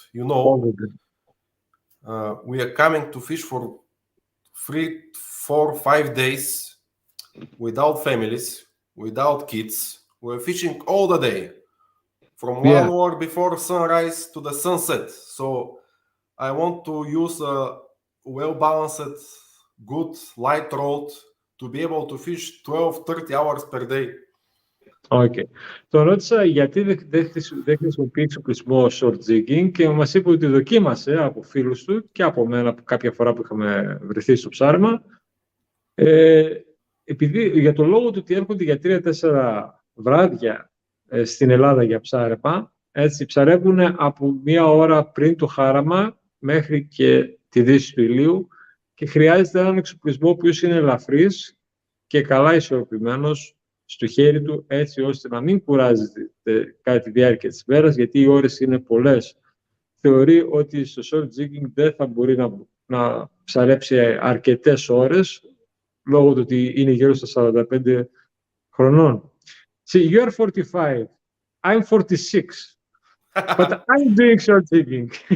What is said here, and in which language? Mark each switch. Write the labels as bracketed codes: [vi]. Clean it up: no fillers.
[en] You know, we are coming to fish for 3, 4, 5 days without families, without kids. We're fishing all the day, from 1 hour before sunrise to the sunset. So I want to use a well-balanced, good light rod to be able to fish 12-30 hours per day. Okay. [el] Τον ρώτησα γιατί δεν χρησιμοποιεί εξοπλισμό short jigging και μας είπε ότι δοκίμασε από φίλους του και από μένα κάποια φορά που είχαμε βρεθεί στο ψάρεμα. Επειδή, για τον λόγο του ότι έρχονται για 3-4 βράδια στην Ελλάδα για ψάρεμα, έτσι ψαρεύουν από 1 ώρα πριν το χάραμα μέχρι και τη δύση του ηλίου και χρειάζεται έναν εξοπλισμό ο οποίος είναι ελαφρύς και καλά ισορροπημένος στο χέρι του, έτσι ώστε να μην κουράζεται κατά τη διάρκεια της ημέρας, γιατί οι ώρες είναι πολλές. Θεωρεί ότι στο short jigging δεν θα μπορεί να ψαρέψει αρκετές ώρες, λόγω του ότι είναι γύρω στα 45 χρονών. [en] See, you are 45, I'm 46, but I'm doing short jigging.